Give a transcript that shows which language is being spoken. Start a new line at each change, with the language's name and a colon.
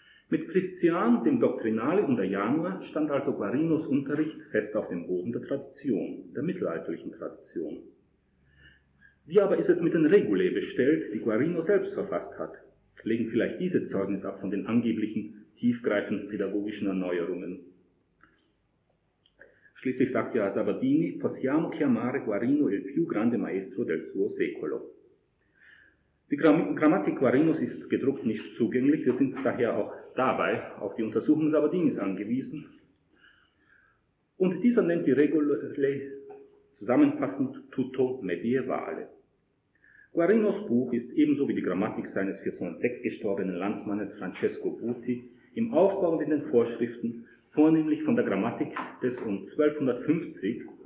German: Mit Christian, dem Doktrinale und der Janua stand also Guarinos Unterricht fest auf dem Boden der Tradition, der mittelalterlichen Tradition. Wie aber ist es mit den Regulae bestellt, die Guarino selbst verfasst hat? Legen vielleicht diese Zeugnis ab von den angeblichen, tiefgreifenden pädagogischen Erneuerungen. Schließlich sagt ja Sabadini,
Italian: possiamo chiamare Guarino il più grande maestro del suo secolo.
German: Die Grammatik Guarinos ist gedruckt nicht zugänglich, wir sind daher auch dabei auf die Untersuchung Sabadinis angewiesen. Und dieser nennt die Regulae zusammenfassend
Italian: tutto medievale.
German: Guarinos Buch ist ebenso wie die Grammatik seines 1406 gestorbenen Landsmannes Francesco Buti im Aufbau und in den Vorschriften vornehmlich von der Grammatik des um 1250